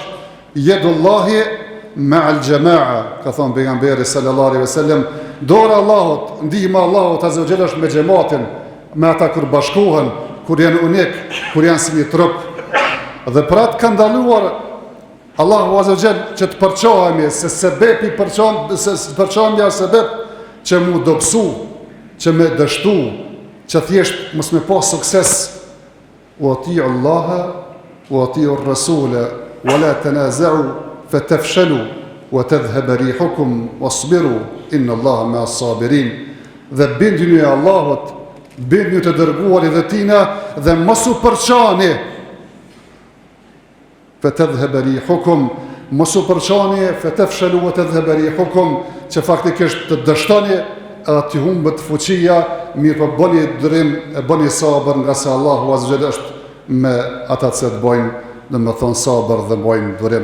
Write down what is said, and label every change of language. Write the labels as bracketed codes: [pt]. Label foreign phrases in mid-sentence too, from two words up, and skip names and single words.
[ar] يد الله مع الجماعة, [sq] ka thonë pejgamberi [ar] صلى الله عليه وسلم, [sq] dora e Allahut, ndihma e Allahut [ar] عز وجل [sq] është me xhamatin, me ata kur bashkohen, kur janë unik, kur janë si një trup. Dhe për atë ka ndaluar Allahu [ar] عز وجل [sq] që të përçohemi, se sebepi përçamja është sebep që mu dobësu, që me dështu, që thjesht mos me pas sukses. [ar] وأطيعوا الله وأطيعوا الرسول ولا تنازعوا فتفشلوا وتذهب ريحكم واصبروا إن الله مع الصابرين. [sq] Dhe binduni Allahut, binduni të dërguarit dhe tina dhe mos u përçani. [ar] فتذهب ريحكم, [sq] mos u përçani, [ar] فتفشلوا وتذهب ريحكم, [sq] që faktikisht të dështoni edhe të humbët fuqia, mirë për bëni dërim e bëni sabër, nga se Allahu [ar] عز وجل [sq] është me ata që të bojnë, dhe me thonë sabër dhe bojnë dërim.